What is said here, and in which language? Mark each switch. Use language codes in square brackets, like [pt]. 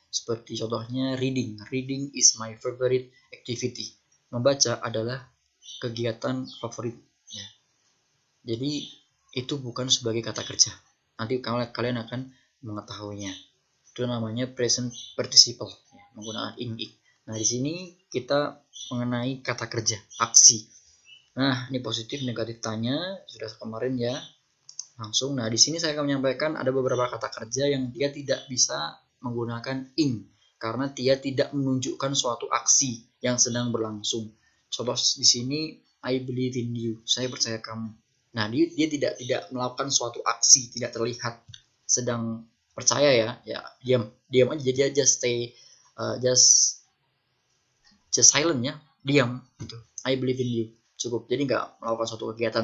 [id] Seperti contohnya [en] reading is my favorite activity. [id] Membaca adalah kegiatan favorit ya. Jadi itu bukan sebagai kata kerja. Nanti kalian akan mengetahuinya. Itu namanya present participle ya, menggunakan ing. Nah, di sini kita mengenai kata kerja, aksi. Nah, ini positif negatif tanya sudah kemarin ya. Langsung. Nah, di sini saya akan menyampaikan ada beberapa kata kerja yang dia tidak bisa menggunakan ing karena dia tidak menunjukkan suatu aksi yang sedang berlangsung. Contoh di sini, [en] I believe in you. [id] Saya percaya kamu. Nah, dia tidak melakukan suatu aksi, tidak terlihat sedang percaya ya. Ya, diam aja, dia [en] just stay just silent [id] ya, diam gitu. [en] I believe in you. [id] Cukup. Jadi nggak melakukan suatu kegiatan.